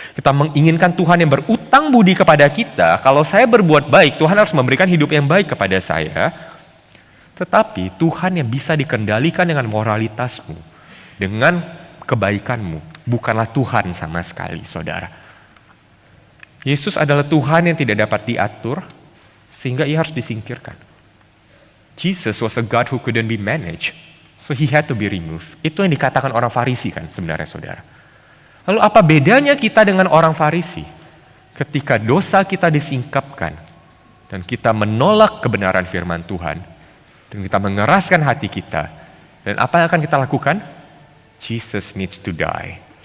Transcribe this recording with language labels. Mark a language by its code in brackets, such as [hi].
[id] Kita menginginkan Tuhan yang berutang budi kepada kita. Kalau saya berbuat baik, Tuhan harus memberikan hidup yang baik kepada saya. Tetapi Tuhan yang bisa dikendalikan dengan moralitasmu, dengan kebaikanmu, bukanlah Tuhan sama sekali, saudara. Yesus adalah Tuhan yang tidak dapat diatur, sehingga ia harus disingkirkan. [en] Jesus was a God who couldn't be managed, so he had to be removed. [id] Itu yang dikatakan orang Farisi kan sebenarnya, saudara. Lalu apa bedanya kita dengan orang Farisi? Ketika dosa kita disingkapkan, dan kita menolak kebenaran firman Tuhan, dan kita mengeraskan hati kita, dan apa yang akan kita lakukan? [en] Jesus needs to die.